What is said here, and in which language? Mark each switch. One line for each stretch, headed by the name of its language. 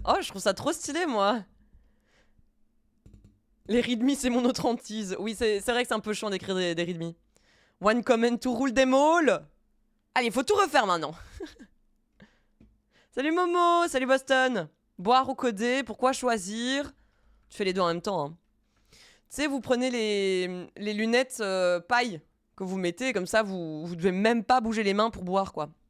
French: Oh, je trouve ça trop stylé, moi. Les readme, c'est mon autre hantise. Oui, c'est vrai que c'est un peu chiant d'écrire des readme.
English: One comment to rule them all.
French: Allez, il faut tout refaire maintenant. Salut Momo, salut Boston. Boire ou coder, pourquoi choisir? Tu fais les deux en même temps, hein. Tu sais, vous prenez les lunettes paille que vous mettez, comme ça, vous devez même pas bouger les mains pour boire, quoi.